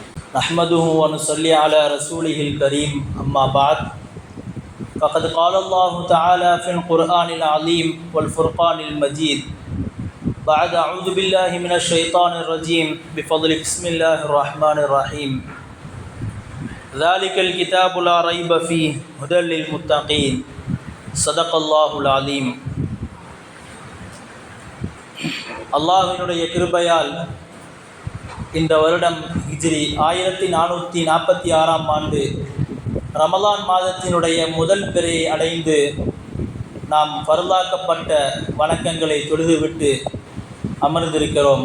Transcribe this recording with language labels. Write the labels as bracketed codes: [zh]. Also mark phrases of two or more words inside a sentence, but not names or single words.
[ar] نحمده ونصلي على رسوله الكريم أما بعد فقد قال الله تعالى في القرآن العظيم والفرقان المجيد بعد أعوذ بالله من الشيطان الرجيم بفضل بسم الله الرحمن الرحيم ذلك الكتاب لا ريب فيه هدى للمتقين صدق الله العظيم. [ta] அல்லாஹ்வினுடைய கிருபையால் இந்த வருடம் ஹிஜ்ரி 1446 ஆண்டு ரமலான் மாதத்தினுடைய முதல் பிறையை அடைந்து நாம் ஃபர்லாக்கப்பட்ட வணக்கங்களை தொழுதுவிட்டு அமர்ந்திருக்கிறோம்.